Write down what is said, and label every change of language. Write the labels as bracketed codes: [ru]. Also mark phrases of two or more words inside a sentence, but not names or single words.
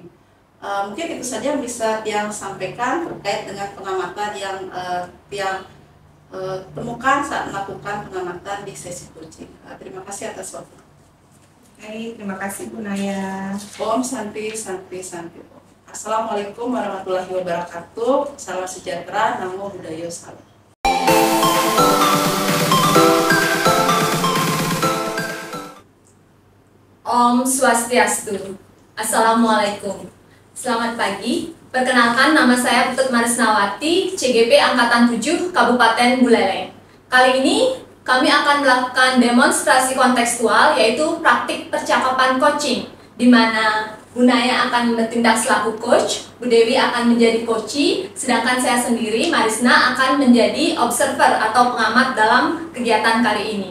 [id] Mungkin itu saja yang bisa yang sampaikan terkait dengan pengamatan yang temukan saat melakukan pengamatan di sesi coaching. Terima kasih atas waktu. Baik, terima kasih Bu Naya. [sa] Om Santi Santi Santi. [ar] Assalamualaikum warahmatullahi wabarakatuh. [id] Salam sejahtera, [pi] namo buddhaya [id] salam. [sa] Om Swastiastu. [id] Assalamualaikum. Selamat pagi. Perkenalkan, nama saya Putut Marisnawati, CGP Angkatan 7, Kabupaten Buleleng. Kali ini kami akan melakukan demonstrasi kontekstual, yaitu praktik percakapan coaching, di mana Bu Naya akan bertindak selaku coach, Bu Dewi akan menjadi coachee, sedangkan saya sendiri, Marisna, akan menjadi observer atau pengamat dalam kegiatan kali ini.